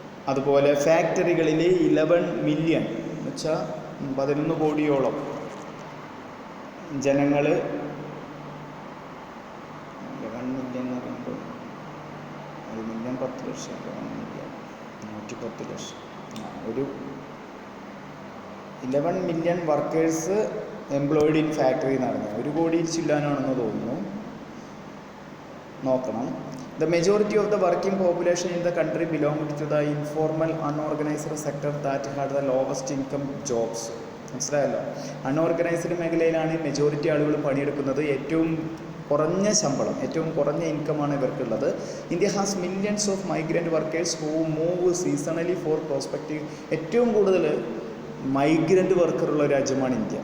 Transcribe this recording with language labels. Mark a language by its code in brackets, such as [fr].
[ml] അതുപോലെ ഫാക്ടറികളിൽ 11 മില്യൺ എന്ന് വെച്ചാൽ 11 കോടിയോളം ജനങ്ങൾ 11 മില്യൺ എന്ന് പറയുമ്പോൾ 1 മില്യൺ 10 ലക്ഷം 110 ലക്ഷം ഒരു 11 million workers employed in factory എന്ന് പറഞ്ഞാൽ 1 കോടിയിൽ ചില്ലാനാണെന്ന് തോന്നുന്നു. നോക്കണം. [en] The majority of the working population in the country belonged to the informal unorganized sector that had the lowest income jobs. [ml] മനസ്സിലായല്ലോ, അൺഓർഗനൈസ്ഡ് മേഖലയിലാണ് മെജോറിറ്റി ആളുകൾ പണിയെടുക്കുന്നത്. ഏറ്റവും കുറഞ്ഞ ശമ്പളം, ഏറ്റവും കുറഞ്ഞ ഇൻകമാണ് ഇവർക്കുള്ളത്. [en] India has millions of migrant workers who move seasonally for prospective. [ml] ഏറ്റവും കൂടുതൽ മൈഗ്രൻ്റ് വർക്കറുള്ള രാജ്യമാണ് ഇന്ത്യ.